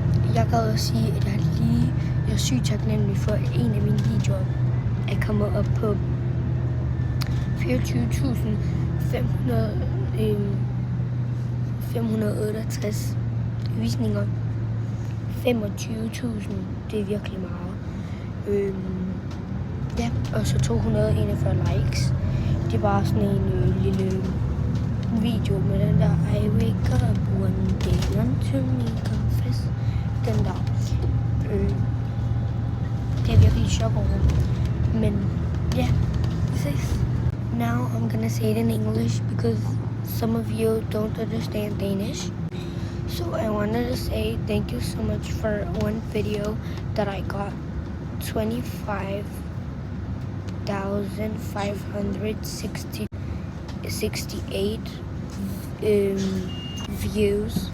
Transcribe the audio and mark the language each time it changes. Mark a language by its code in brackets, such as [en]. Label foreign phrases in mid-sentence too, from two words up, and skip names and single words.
[da] Jeg kan også sige, at jeg er sygt taknemmelig for, at en af mine videoer er kommet op på 24.568 visninger. 25.000, det er virkelig meget. Ja, og så 241 likes. Det er bare sådan en lille video med den der [en] I wake up one day, run to me, confess. [da] Den der. Det er virkelig sjovt over. Men ja, vi ses. [en] Now I'm gonna say it in English because some of you don't understand Danish. So I wanted to say thank you so much for one video that I got 25,568 views.